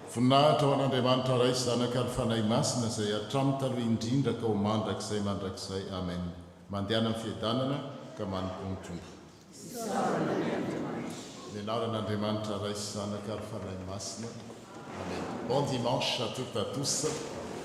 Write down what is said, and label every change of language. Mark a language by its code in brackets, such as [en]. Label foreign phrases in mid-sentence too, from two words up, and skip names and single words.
[mg] Voninahitra ho an'Andriamanitra ray sy zanaka ary fanahy masina izay hatramin'ny taloha indrindra ka ho mandrakizay amen. Mandehana amin'ny fiadanana ka manompo ny tompo. Ny anaran'Andriamanitra ray sy zanaka ary fanahy masina. Amen. [fr] Bon dimanche à toutes et à tous.